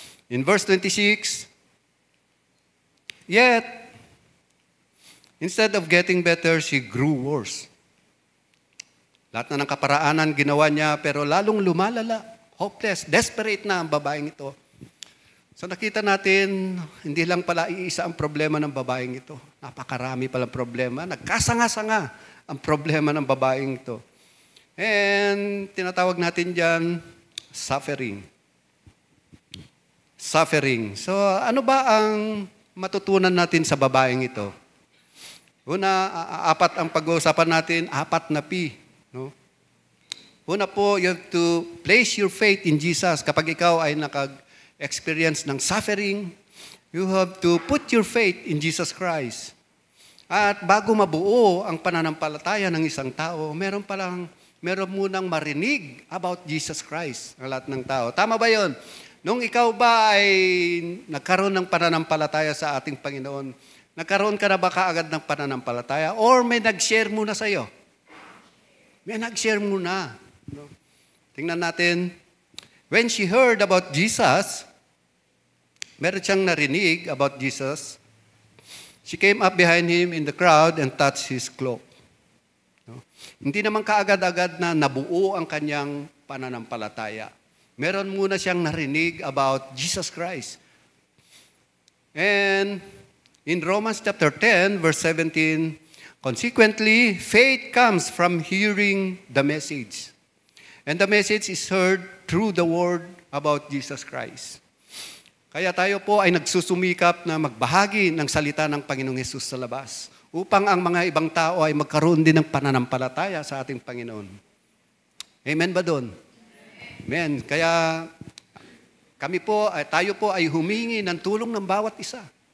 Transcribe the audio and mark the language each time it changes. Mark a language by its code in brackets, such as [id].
[en] In verse 26, yet, instead of getting better, she grew worse. [tl] Lahat na ng kaparaanan ginawa niya, pero lalong lumalala. Hopeless, desperate na ang babaeng ito. So nakita natin, hindi lang pala iisa ang problema ng babaeng ito. Napakarami palang problema. Nagkasanga-sanga ang problema ng babaeng ito. And tinatawag natin dyan, suffering. Suffering. So ano ba ang matutunan natin sa babaeng ito? Una, apat ang pag-uusapan natin, 4 na P. No? [en] Una po, you have to place your faith in Jesus. [tl] Kapag ikaw ay nakag-experience ng suffering, [en] you have to put your faith in Jesus Christ. [tl] At bago mabuo ang pananampalataya ng isang tao, meron munang marinig about Jesus Christ ang lahat ng tao. Tama ba yon? Nung ikaw ba ay nagkaroon ng pananampalataya sa ating Panginoon, nagkaroon ka na ba kaagad ng pananampalataya? Or may nag-share muna sa'yo? May nag-share muna. No? Tingnan natin. [en] When she heard about Jesus, [tl] meron siyang narinig [en] about Jesus. She came up behind him in the crowd and touched his cloak. No? [tl] Hindi naman kaagad-agad na nabuo ang kanyang pananampalataya. Meron muna siyang narinig [en] about Jesus Christ. And in Romans chapter 10, verse 17, consequently, faith comes from hearing the message. And the message is heard through the word about Jesus Christ. [tl] Kaya tayo po ay nagsusumikap na magbahagi ng salita ng Panginoong Hesus sa labas upang ang mga ibang tao ay magkaroon din ng pananampalataya sa ating Panginoon. Amen ba doon? Amen. Kaya tayo po ay humingi ng tulong ng bawat isa.